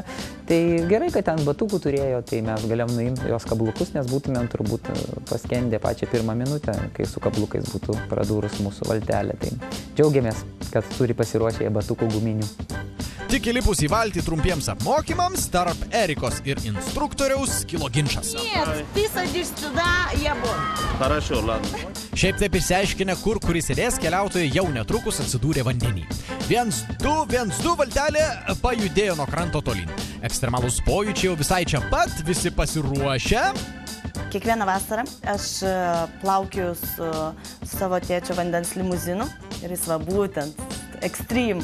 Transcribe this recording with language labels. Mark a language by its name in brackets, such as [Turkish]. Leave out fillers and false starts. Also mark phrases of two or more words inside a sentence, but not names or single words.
[Lithuanian] Tai gerai, kad ten batukų turėjo, tai mes galėjom nuimti jos kablukus, nes būtumėm turbūt paskendę pačią pirmą minutę, kai su kablukais būtų pradūrus mūsų valtelę. Tai džiaugiamės, kad turi pasiruošę jie batukų guminių. Tik įlipus į valtį trumpiems apmokymams, tarp Erikos ir instruktoriaus kilo ginčas. [Russian] Нет, ты садишься туда, я вон. Хорошо, ладно. [Lithuanian] Šiaip taip išsiaiškinę, kuris sėdės, keliautojai jau netrukus atsidūrė vandenį. 1-2 valtelė pajudėjo nuo kranto tolyn. Ekstremalūs pojūčiai jau visai čia pat, visi pasiruošę. Kiekvieną vasarą aš plaukiu su savo tėčio vandens limuzinu ir jis va būtent Extreme.